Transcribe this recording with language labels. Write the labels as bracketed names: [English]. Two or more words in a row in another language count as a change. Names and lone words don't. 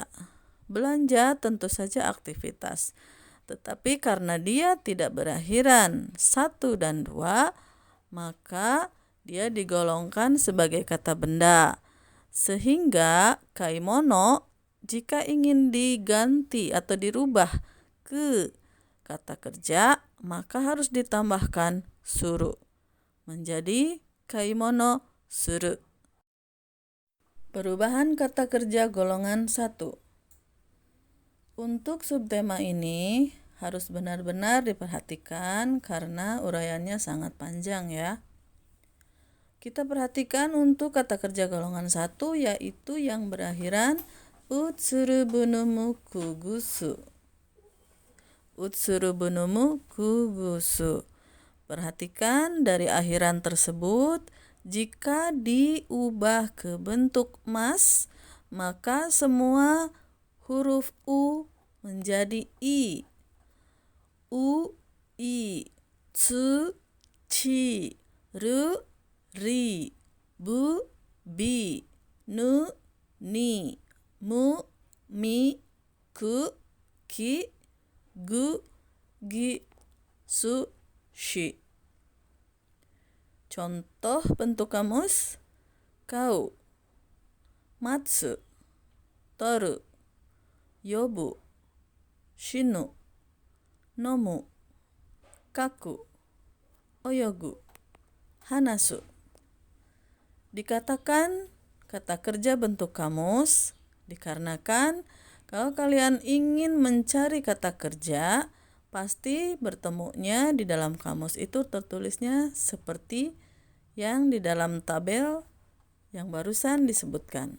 [Indonesian] Belanja tentu saja aktivitas. Tetapi karena dia tidak berakhiran 1 dan 2, maka dia digolongkan sebagai kata benda. Sehingga kaimono jika ingin diganti atau dirubah ke kata kerja, maka harus ditambahkan suru menjadi [Japanese] 買い物する. [Indonesian] Perubahan kata kerja golongan 1. Untuk subtema ini harus benar-benar diperhatikan karena uraiannya sangat panjang ya. Kita perhatikan untuk kata kerja golongan 1 yaitu yang berakhiran [Japanese] うつる ぶぬむ くぐす. うつる ぶぬむ くぐす. [Indonesian] Perhatikan dari akhiran tersebut, jika diubah ke bentuk mas, maka semua huruf u menjadi i. [Japanese] う、い, つ、ち、る、り、ぶ、び、ぬ、に、む、み、く、き、ぐ、ぎ、す, し. [Indonesian] Contoh bentuk kamus: kau, [Japanese] まつ、とる、よぶ、しぬ、のむ、かく、およぐ、はなす. [Indonesian] Dikatakan kata kerja bentuk kamus dikarenakan kalau kalian ingin mencari kata kerja, pasti bertemunya di dalam kamus itu tertulisnya seperti yang di dalam tabel yang barusan disebutkan.